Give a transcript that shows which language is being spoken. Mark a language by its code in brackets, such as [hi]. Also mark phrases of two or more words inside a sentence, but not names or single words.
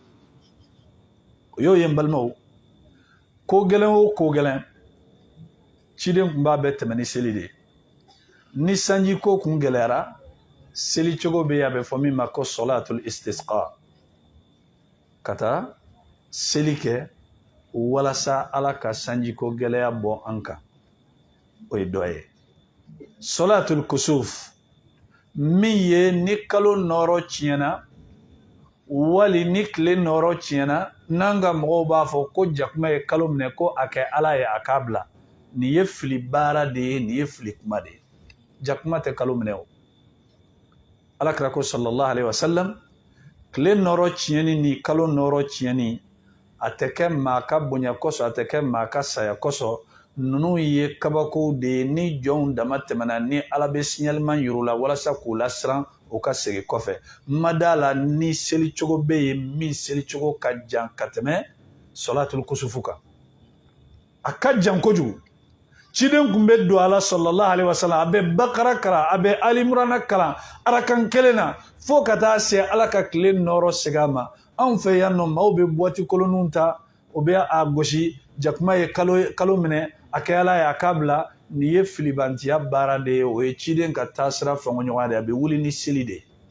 [bm] o y'o ye n balimaw ko gɛlɛn o ko gɛlɛn ciden tun b'a bɛɛ tɛmɛ ni seli de ye ni sanji ko kun gɛlɛyara seli cogo bɛ yen a bɛ fɔ min ma ko [ar] صلاة الاستسقاء [bm] ka taa seli kɛ walasa ala ka sanji ko gɛlɛya bɔ an kan o ye dɔ ye [ar] صلاة الكسوف [bm] min ye ni kalo nɔɔrɔ tiɲɛna wali ni tile nɔɔrɔ tiɲɛna n'an ka mɔgɔw b'a fɔ ko jakuma ye kalo minɛ ko a kɛ ala ye a k'a bila nin ye fili baara de ye nin ye fili kuma de ye jakuma tɛ kalo minɛ o alakira ko [ar] صلى الله عليه وسلم [bm] tile nɔrɔ tiɲɛni ni kalo nɔrɔ tiɲɛni a tɛ kɛ maa ka bonya kosɔn a tɛ kɛ maa ka saya kosɔn ninnu ye kabakow de ye ni jɔnw dama tɛmɛna ni ala bɛ signalement yir'u la walasa k'u lasiran o ka segin kɔfɛ ma d'a la ni selicogo bɛ yen min selicogo ka jan ka tɛmɛ [ar] صلاة الكسوف [bm] kan a ka jan kojugu ciden tun bɛ don ala [ar] صلى الله عليه وسلم [bm] a bɛ bakara kalan a bɛ alimurana kalan arakan kelen na fo ka taa se ala ka tile nɔrɔ segin a ma anw fɛ yan nɔ maaw bɛ buwati kolonninw ta o bɛ a gosi jakuma ye kalo minɛ a kɛ ala ye a k'a bila nin ye filibantiya baara de ye o ye ciden ka taasira fɛngɛɲɔgɔnya de ye a bɛ wuli ni seli de ye